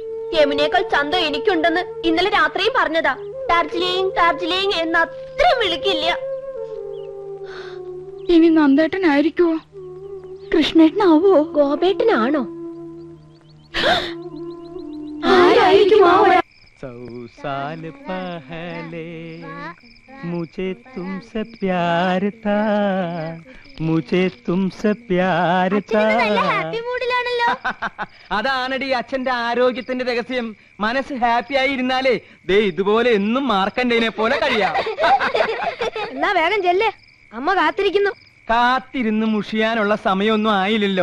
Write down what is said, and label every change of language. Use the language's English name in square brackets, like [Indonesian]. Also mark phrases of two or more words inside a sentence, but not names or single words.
[Malayalam] യമുനേക്കാൾ ചന്തം എനിക്കുണ്ടെന്ന് ഇന്നലെ രാത്രിയും പറഞ്ഞതാ. ഡാർജിലിംഗ് ഡാർജിലിംഗ് എന്ന് അത്രയും വിളിക്കില്ല. ഇനി നന്ദേട്ടനായിരിക്കുവോ? കൃഷ്ണേട്ടനാവോ? ഗോപേട്ടനാണോ? ആരായിരിക്കും? [Hindi] 100 साल पहले मुझे तुमसे प्यार था मुझे तुमसे प्यार था [Malayalam] ഹാപ്പി മൂഡിലാണല്ലോ. അതാണടി അച്ഛന്റെ ആരോഗ്യത്തിന്റെ രഹസ്യം. മനസ്സ് ഹാപ്പി ആയി ഇരുന്നാലേ ദേ ഇതുപോലെ എന്നും മാർക്കണ്ടേനെ പോലെ കഴിയാം. എന്നാ വേഗം ചെല്ലേ, അമ്മ കാത്തിരിക്കുന്നു. കാത്തിരുന്ന് മുഷിയാനുള്ള സമയമൊന്നും ആയില്ലല്ലോ.